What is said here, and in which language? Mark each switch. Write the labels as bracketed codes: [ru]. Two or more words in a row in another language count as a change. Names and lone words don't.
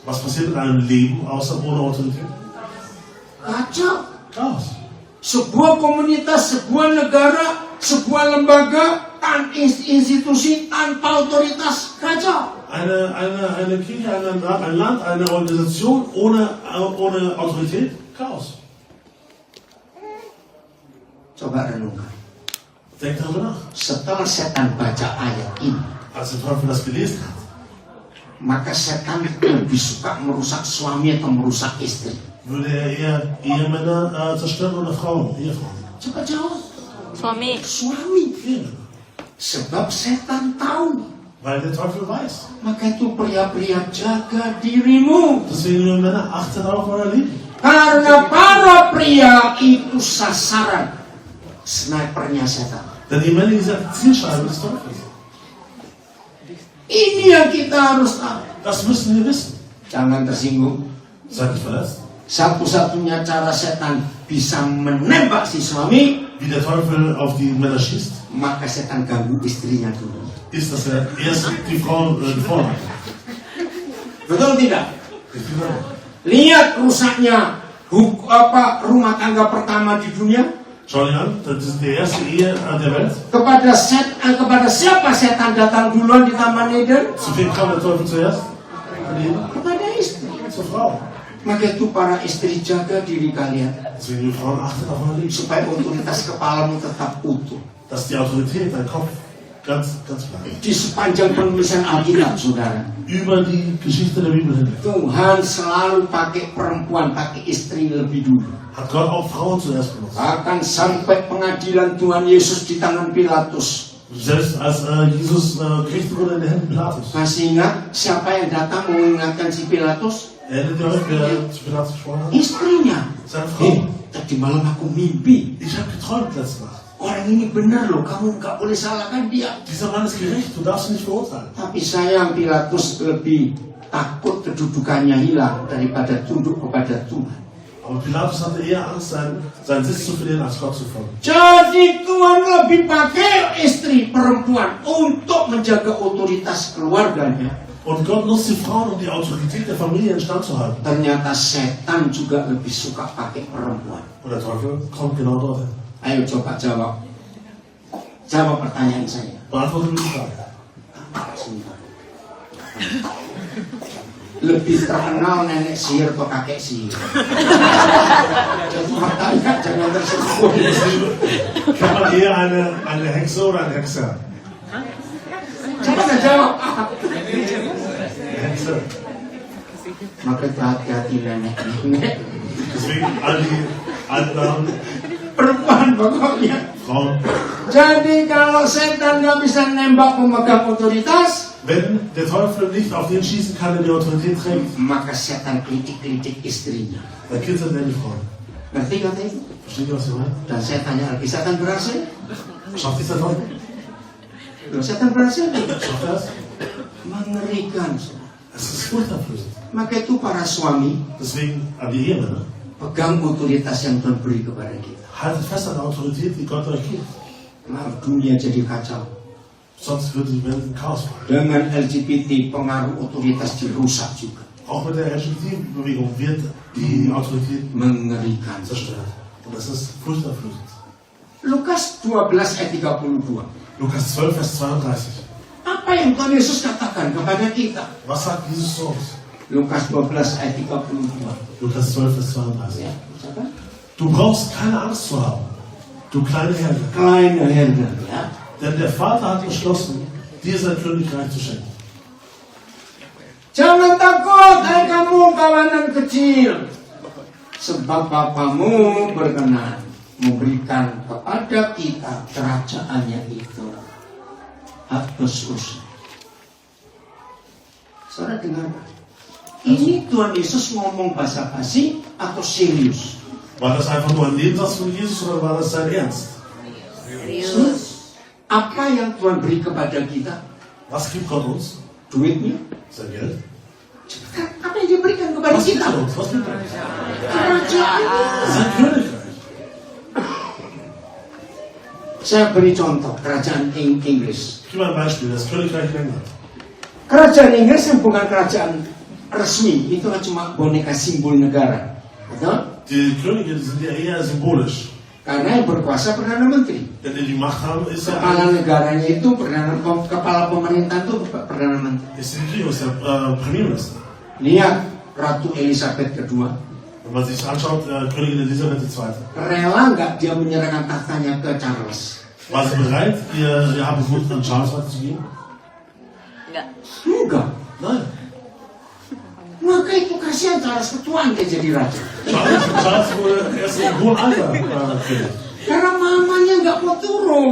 [de] was passiert in einem Leben ohne Autorität? [id] Kacau. [de] Chaos. [id] Sebuah komunitas, sebuah negara, sebuah lembaga, institusi tanpa otoritas, kacau. [de] Eine Kirche, ein Land, eine Organisation ohne Autorität? Chaos. [id] Coba renungkan. [de] Denk darüber nach. [id] Setelah setan baca ayat ini, [de] Als der Teufel das gelesen hat, [id] maka setan lebih suka merusak suami atau merusak istri. [de] würde er eher Ehemänner zerstören oder Frauen, Ehefrauen. [id] Coba jawab. Suami. Suami. Sebab setan tahu. [de] Weil der Teufel weiß. [id] Maka itu pria-pria jaga dirimu. [de] Deswegen, liebe Männer, achtet auf euer Leben. [id] Karena para pria itu sasaran snipernya setan. [de] Denn die Männer sind die Zielscheibe des Teufels. [id] Ini yang kita harus tahu. [de] Das müssen wir wissen. [id] Jangan tersinggung. [de] Seid nicht verletzt. [id] Satu-satunya cara setan bisa menembak si suami, [de] Wie der Teufel auf die Männer schießt, [id] maka setan ganggu istrinya dulu. [de] ist, dass er erst die Frauen vorhat. [id] Betul tidak? Lihat rusaknya rumah tangga pertama di dunia. [de] Schau dir an, das ist die erste Ehe der Welt. [id] Kepada siapa setan datang duluan di Taman Eden? [de] Zu wem kam der Teufel zuerst? [id] Kepada istri. [de] Zur Frau. [id] Maka itu para istri jaga diri kalian [de] Deswegen, liebe Frauen, achtet auf euer Leben. [id] supaya otoritas kepalamu tetap utuh. [de] Dass die Autorität, dein Kopf, ganz bleibt. [id] Di sepanjang penulisan Alkitab, saudara, [de] Über die Geschichte der Bibel hinweg [id] Tuhan selalu pakai perempuan, pakai istri lebih dulu. [de] hat Gott auch Frauen zuerst benutzt. [id] Bahkan sampai pengadilan Tuhan Yesus di tangan Pilatus. [de] Selbst als Jesus Gericht wurde in den Händen Pilatus. [id] Masih ingat siapa yang datang mengingatkan si Pilatus? [de] Erinnert ihr euch, wer zu Pilatus gesprochen hat? [id] Istrinya. [de] Seine Frau. [id] Tadi malam aku mimpi. [de] Ich habe geträumt letzte Nacht. [id] Orang ini benar loh, kamu nggak boleh salahkan dia. [de] Dieser Mann ist gerecht, du darfst ihn nicht verurteilen. [id] Tapi sayang Pilatus lebih takut kedudukannya hilang daripada tunduk kepada Tuhan. [de] Aber Pilatus hatte eher Angst, seinen Sitz zu verlieren, als Gott zu folgen. [id] Jadi Tuhan lebih pakai istri perempuan untuk menjaga otoritas keluarganya. [de] Und Gott nutzt die Frauen, um die Autorität der Familie in Stand zu halten. [id] Ternyata setan juga lebih suka pakai perempuan. [de] Und der Teufel kommt genau dorthin. [id] Ayo coba jawab. Jawab pertanyaan saya. [de] Beantworte mir die Frage. [id] Lebih terkenal nenek sihir atau kakek sihir? Jadi makanya jangan tersinggung. [de] Kann man eher eine Hexe oder einen Hexer? [id] Coba jawab. [de] Hexe. [id] Maka hati-hati nenek. [de] Deswegen all die alten Damen, [id] Perempuan pokoknya. [de] Frauen. [id] Jadi kalau setan nggak bisa nembak pemegang otoritas, [de] Wenn der Teufel nicht auf den schießen kann, der die Autorität trägt, [id] maka setan kritik-kritik istrinya. [de] dann kitzelt er die Frauen. [id] Ngerti kata itu? [de] Versteht ihr, was ich meine? [id] Dan saya tanya lagi, setan berhasil? [de] Schafft es der Teufel? [id] Loh, setan berhasil? [de] Schafft er es? [id] Mengerikan. [de] Es ist furchterflößend. [id] Maka itu para suami [de] Deswegen an die Ehemänner. [id] pegang otoritas yang Tuhan beri kepada kita. [de] Haltet fest an der Autorität, die Gott euch gibt. [id] Maaf, dunia jadi kacau. [de] Sonst wird die Welt in Chaos fallen. [id] Dengan LGBT pengaruh otoritas dirusak juga. [de] Auch mit der LGBT-Bewegung wird die Autorität [id] Mengerikan. [de] zerstört. Und das ist furchterflößend. [id] Lukas 12 ayat 32. [de] Lukas 12, Vers 32. [id] Apa yang Tuhan Yesus katakan kepada kita? [de] Was sagt Jesus zu uns? [id] Lukas 12 ayat 32. [de] Lukas 12, Vers 32. [id] Ya, siapa? [de] Du brauchst keine Angst zu haben, du kleine Herde. Kleine Herder, ya. Denn der Vater hat beschlossen, dir sein Königreich zu schenken. [id] Jangan takut, hai kamu kawanan kecil. Sebab Bapamu berkenan memberikan kepada kita kerajaannya itu. Atas usia. Saudara dengar? Ini Tuhan Yesus ngomong basa-basi atau serius? [de] War das einfach nur ein Nebensatz von Jesus oder war das sein Ernst? [id] Serius. Apa yang Tuhan beri kepada kita? [de] Was gibt Gott uns? [id] Duitnya? [de] Sein Geld? [id] Cepetan, apa yang diberikan kepada [de] Was gibt [id] kita? [de] er uns? Was gibt er uns? [id] Kerajaannya. [de] Sein Königreich. [id] Saya beri contoh kerajaan Inggris. [de] Ich gebe mal ein Beispiel, das Königreich England. [id] Kerajaan Inggris yang bukan kerajaan resmi, itu kan cuma boneka simbol negara. Betul? [de] Die Könige sind ja eher symbolisch. [id] Karena yang berkuasa Perdana Menteri. [de] Denn die Macht haben, ist ja [id] Kepala negaranya itu kepala pemerintahan itu Perdana Menteri. [de] ist die Regierung, ist der Premierminister. [id] Lihat Ratu Elizabeth II. [de] Wenn man sich anschaut, Königin Elisabeth II. [id] Rela nggak dia menyerahkan tahtanya ke Charles? [de] War sie bereit, ihr Habengut an Charles weiterzugeben? [id] Enggak. Enggak. [de] Nein. [id] Maka itu kasihan Charles ketuaan dia jadi raja. [de] Charles wurde erst im hohen Alter König. [id] Karena mamanya nggak mau turun.